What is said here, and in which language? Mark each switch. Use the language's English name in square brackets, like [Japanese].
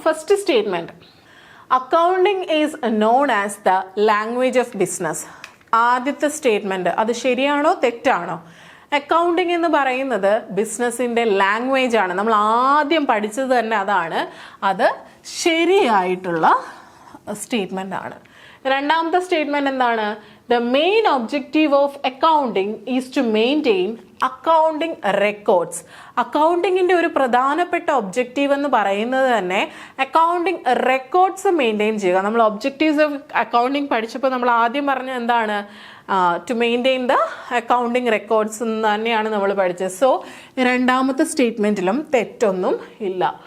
[English] First statement, accounting is known as the language of business. [Malayalam] ആദ്യത്തെ statement അത് ശരിയാണോ തെറ്റാണോ? അക്കൗണ്ടിങ് എന്ന് പറയുന്നത് ബിസിനസിന്റെ ലാംഗ്വേജ് ആണ്. നമ്മൾ ആദ്യം പഠിച്ചത് തന്നെ അതാണ്. അത് ശരിയായിട്ടുള്ള സ്റ്റേറ്റ്മെന്റ് ആണ്. രണ്ടാമത്തെ സ്റ്റേറ്റ്മെന്റ് എന്താണ്? [English] The main objective of accounting is to maintain accounting records. [Malayalam] അക്കൗണ്ടിങ്ങിൻ്റെ ഒരു പ്രധാനപ്പെട്ട ഒബ്ജക്റ്റീവ് എന്ന് പറയുന്നത് തന്നെ അക്കൗണ്ടിങ് റെക്കോർഡ്സ് മെയിൻറ്റെയിൻ ചെയ്യുക. നമ്മൾ ഒബ്ജക്റ്റീവ്സ് ഓഫ് അക്കൗണ്ടിങ് പഠിച്ചപ്പോൾ നമ്മൾ ആദ്യം പറഞ്ഞ എന്താണ്? [English] to maintain the accounting records [Malayalam] എന്ന് തന്നെയാണ് നമ്മൾ പഠിച്ചത്. സോ രണ്ടാമത്തെ സ്റ്റേറ്റ്മെൻറ്റിലും തെറ്റൊന്നും ഇല്ല.